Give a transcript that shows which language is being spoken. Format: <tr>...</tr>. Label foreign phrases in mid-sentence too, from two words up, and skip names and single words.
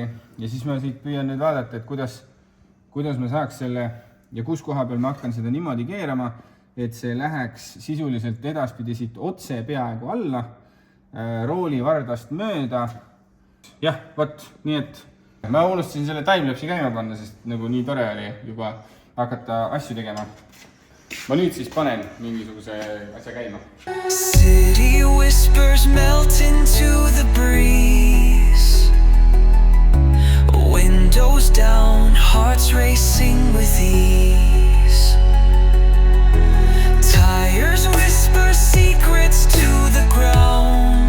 <et>Ja siis ma siit püüan nüüd vaadata, et kuidas ma saaks selle ja kus koha peal ma hakkan seda niimoodi keerama, et see läheks sisuliselt edaspidi siit otse peaaegu alla, rooli vardast mööda. Jah, võt, nii et ma unustasin selle timelapsi käima panna, sest nagu nii tore oli juba hakata asju tegema. Ma nüüd siis panen mingisuguse asja käima.</et> <en>City whispers melt into the breeze. Windows down, hearts racing with ease. Tires whisper secrets to the ground.</en>